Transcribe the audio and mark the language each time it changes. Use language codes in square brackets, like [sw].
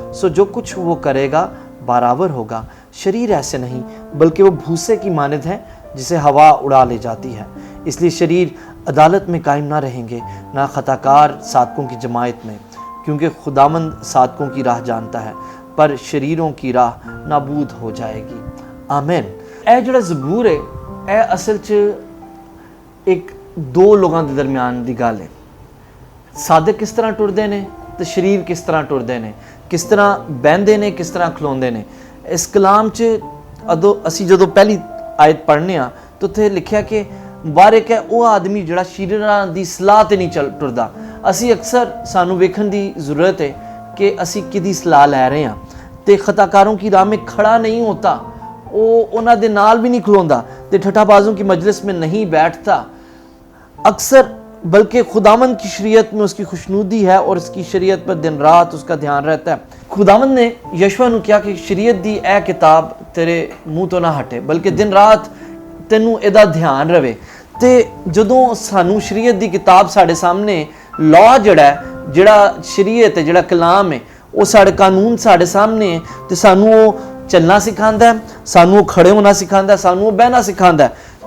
[hi] सो जो कुछ वो करेगा बराबर होगा। शरीर ऐसे नहीं बल्कि वो भूसे की मानिद है जिसे हवा उड़ा ले जाती है। इसलिए शरीर अदालत में कायम ना रहेंगे, ना खताकार सादकों की जमायत में, क्योंकि खुदावंद सादकों की राह जानता है पर शरीरों की राह नाबूद हो जाएगी। आमीन। [pa] ਇਹ ਜਿਹੜਾ ਜ਼ਬੂਰ ਹੈ ਇਹ ਅਸਲ 'ਚ ਇੱਕ ਦੋ ਲੋਕਾਂ ਦੇ ਦਰਮਿਆਨ ਦੀ ਗੱਲ ਹੈ। ਸਾਦਕ ਕਿਸ ਤਰ੍ਹਾਂ ਟੁਰਦੇ ਨੇ ਤੇ ਸ਼ਰੀਰ ਕਿਸ ਤਰ੍ਹਾਂ ਟੁਰਦੇ ਨੇ, ਕਿਸ ਤਰ੍ਹਾਂ ਬਹਿੰਦੇ ਨੇ, ਕਿਸ ਤਰ੍ਹਾਂ ਖਲੋਂਦੇ ਨੇ। ਇਸ ਕਲਾਮ 'ਚ ਅਸੀਂ ਜਦੋਂ ਪਹਿਲੀ ਆਇਤ ਪੜ੍ਹਨੇ ਆ ਤਾਂ ਉੱਥੇ ਲਿਖਿਆ ਕਿ ਮੁਬਾਰਕ ਹੈ ਉਹ ਆਦਮੀ ਜਿਹੜਾ ਸ਼ਰੀਰਾਂ ਦੀ ਸਲਾਹ ਤੇ ਨਹੀਂ ਟੁਰਦਾ। ਅਸੀਂ ਅਕਸਰ ਸਾਨੂੰ ਵੇਖਣ ਦੀ ਜ਼ਰੂਰਤ ਹੈ ਕਿ ਅਸੀਂ ਕਿਹਦੀ ਸਲਾਹ ਲੈ ਰਹੇ ਹਾਂ ਤੇ [hi] ਖਤਾਕਾरों की राह में खड़ा नहीं होता, [pa] ਉਹ ਉਹਨਾਂ ਦੇ ਨਾਲ ਵੀ ਨਹੀਂ ਖਲੋਂਦਾ [hi] ਤੇ ਠੱਠਾਬਾਜ਼ों की मजलिस में नहीं बैठता अक्सर, बल्कि खुदावंद की शरीयत में उसकी खुशनूदी है और उसकी शरीयत पर दिन रात उसका ध्यान रहता है। खुदावंद ने यशवा [pa] ਨੂੰ ਕਿਹਾ ਕਿ ਸ਼ਰੀਅਤ ਦੀ ਇਹ ਕਿਤਾਬ ਤੇਰੇ ਮੂੰਹ ਤੋਂ ਨਾ ਹਟੇ, ਬਲਕਿ ਦਿਨ ਰਾਤ ਤੈਨੂੰ ਇਹਦਾ ਧਿਆਨ ਰਵੇ। ਤੇ ਜਦੋਂ ਸਾਨੂੰ ਸ਼ਰੀਅਤ ਦੀ ਕਿਤਾਬ ਸਾਡੇ ਸਾਹਮਣੇ ਲਾਅ ਜਿਹੜਾ ਸ਼ਰੀਅਤ ਹੈ, ਜਿਹੜਾ ਕਲਾਮ ਹੈ, ਉਹ ਸਾਡੇ ਕਾਨੂੰਨ ਸਾਡੇ ਸਾਹਮਣੇ ਹੈ ਤੇ ਸਾਨੂੰ ਉਹ ਚੱਲਣਾ ਸਿਖਾਉਂਦਾ ਹੈ, ਸਾਨੂੰ ਉਹ ਖੜੇ ਹੋਣਾ ਸਿਖਾਉਂਦਾ ਹੈ, ਸਾਨੂੰ ਉਹ ਬਹਿਣਾ ਸਿਖਾਉਂਦਾ ਹੈ।